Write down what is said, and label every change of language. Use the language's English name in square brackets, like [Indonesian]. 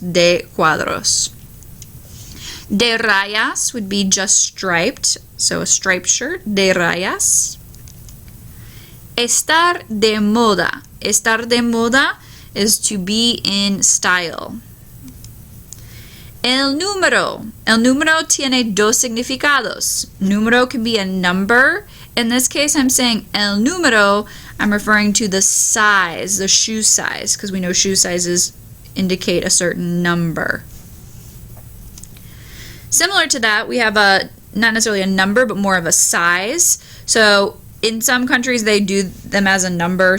[English] De cuadros. De rayas would be just striped, so a striped shirt. De rayas. [Spanish] Estar de moda. Estar de moda is to be in style. El número. El número tiene dos significados. [English] Número can be a number. In this case, I'm saying el número. I'm referring to the size, the shoe size, because we know shoe sizes indicate a certain number. Similar to that, we have not necessarily a number, but more of a size. So in some countries, they do them as a number.